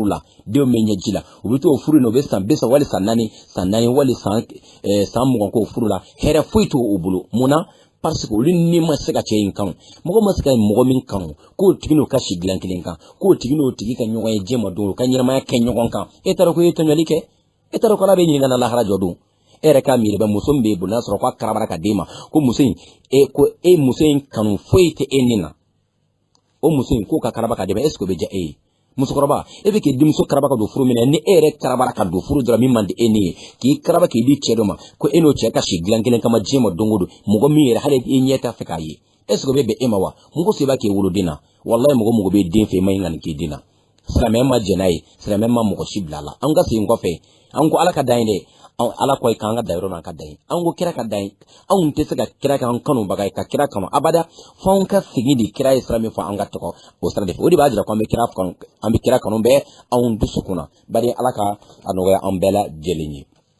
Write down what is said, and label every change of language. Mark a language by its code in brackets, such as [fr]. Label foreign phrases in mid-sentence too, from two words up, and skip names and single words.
[bm] la denw bɛ ɲɛ ji la u bɛ to furu in na u bɛ san 30 wali san 4 wali san 20 ko furu la hɛrɛ foyi t'o u bolo mun na [fr] parce que [bm] olu ni ma se ka cɛ in kanu mɔgɔ ma se ka mɔgɔ min kanu k'o tigi n'o ka si dilan kelen kan k'o tigi n'o tigi ka ɲɔgɔn ye diɲɛ ma don ka ɲɛnamaya kɛ ɲɔgɔn kan e taara ko e tɔɲɔli kɛ e taara ko ala bɛ ɲininka na lahara jɔ don e yɛrɛ k'a miiri bɛ muso min b'e bolo n'a sɔrɔ k'a karabara ka d'e ma ko muso in muso in kanu foyi tɛ e ni na o muso in k'o ka karaba ka d'e ma [fr] est ce que [bm] o bɛ diya e ye musokɔrɔba e bɛ k'i denmuso karaba ka don furu minɛ ni e yɛrɛ karabara ka don furu dɔrɔn min man di e ni ye k'i karaba k'i di cɛ dɔ ma ko e n'o cɛ ka si dilan kelen kama diɲɛ ma don o don mɔgɔ min yɛrɛ hali i ɲɛ t'a fɛ k'a ye [fr] est ce que [bm] o bɛ bɛn e ma wa mun ko so i b'a k'i woloden na walahi mɔgɔ bɛ den fɛ i ma ɲi ka nin k'i den na silamɛya ma jɛn n'a ye silamɛya ma mɔgɔ si bila a la an ka segin kɔfɛ an ko ala ka dan ye dɛ ala ko k'an ka da yɔrɔ min ka dan ye an ko kira ka dan ye anw tɛ se ka kira kan kanubaga ye ka kira kanu abada fo an ka segin de kira ye sira min fɔ an ka tɔgɔ o sira de fɛ o de b'a jira ko an bɛ kira kanu bɛɛ anw dusukun na bari ala ka a nɔgɔya an bɛɛ lajɛlen ye